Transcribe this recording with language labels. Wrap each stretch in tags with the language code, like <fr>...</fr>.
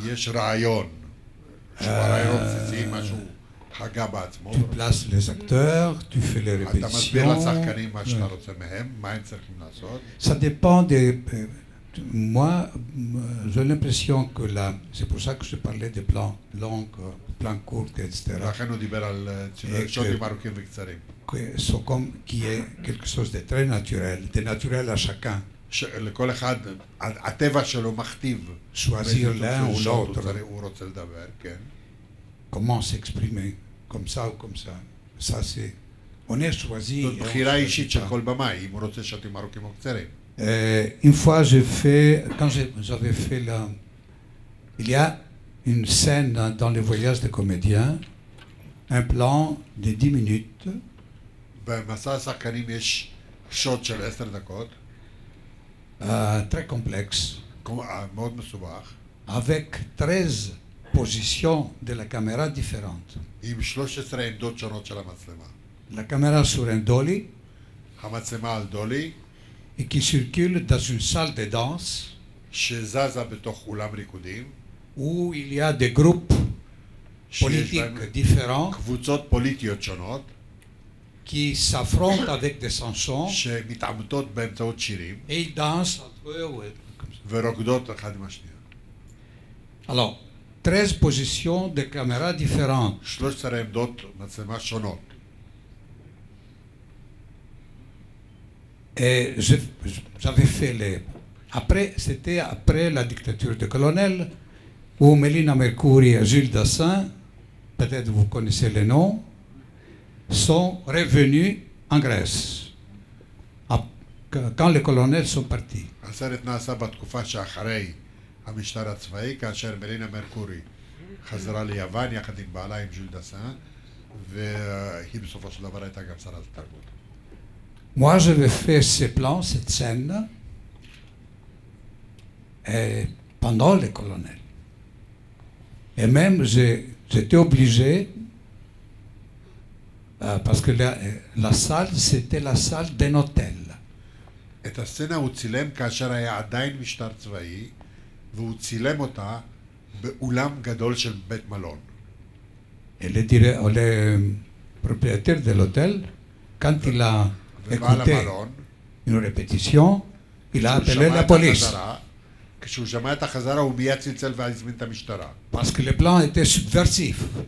<he>יש רעיון, שהוא הרעיון בסיסי, משהו חגה בעצמו.</he> <fr>Tu places les acteurs, tu fais les</fr> <he>אתה מסביר</he> <fr>répétitions.</fr> <he>לשחקנים מה שאתה רוצה מהם, מה הם צריכים לעשות.</he> <fr>Ça dépend moi, j'ai l'impression que là, c'est pour ça que je parlais des plans longs, plans courts, etc.,</fr> <he>ולכן הוא דיבר על שוטים ארוכים וקצרים.</he> <fr>qui est quelque chose de très naturel, de naturel à chacun.</fr> <he>לכל אחד, הטבע שלו מכתיב.</he> <fr>choisir l'un ou l'autre.</fr> <he>הוא רוצה לדבר, כן.</he> <fr>Comment s'exprimer, comme ça ou comme ça. Ça, c'est... On est choisi...</fr> <he>זאת בחירה אישית של כל במאי, אם הוא רוצה שוטים ארוכים או קצרים.</he> <fr>Une fois, j'ai fait... Quand j'avais fait la... Il y a une scène dans les voyages des comédiens, un plan de 10 minutes.</fr> <he>במסע השחקנים יש שוט של 10 דקות.</he> <fr>Très complexe.</fr> <he>מאוד מסובך.</he> <fr>Avec 13 positions de la caméra différentes.</fr> <he>עם 13 עמדות שונות של המצלמה.</he> <fr>La caméra sur un dolly</fr> <he>המצלמה על דולי.</he> <fr>et qui circule dans une salle de danse</fr> <he>שזזה בתוך אולם ריקודים.</he> <fr>où il y a des groupes politiques différents</fr> <he>קבוצות פוליטיות שונות.</he> <fr>qui s'affrontent avec des chansons</fr> <he>שמתעמתות באמצעות שירים.</he> <fr>et ils dansent entre eux.</fr> <he>ורוקדות אחד עם השנייה.</he> <fr>Alors, 13 positions de caméras différentes.</fr> <he>13 עמדות מצלמה שונות.</he> <fr>Et j'avais fait les... Après, c'était après la dictature de colonel, où Mélina Mercouri et Jules Dassin, peut-être vous connaissez les noms, sont revenus en Grèce, quand les colonels sont partis.</fr> <he>הסרט נעשה בתקופה שאחרי המשטר הצבאי, כאשר מלינה מרקורי חזרה ליוון יחד עם בעלה עם ז'יל דסן, והיא בסופו של דבר הייתה גם שרת התרבות.</he> <fr>Moi, j'avais fait ces plans, cette scène, pendant les colonels. Et même, j'étais obligé, parce que la salle, c'était la salle d'un hôtel.</fr> <he>את הסצנה הוא צילם כאשר היה עדיין משטר צבאי, והוא צילם אותה באולם גדול של בית מלון.</he> <fr>Et le propriétaire de l'hôtel, quand il a écouté une répétition, il a appelé la police.</fr> <he>כשהוא שמע את החזרה הוא מיד צלצל והזמין את המשטרה.</he> <fr>Parce que le plan était subversif.</fr>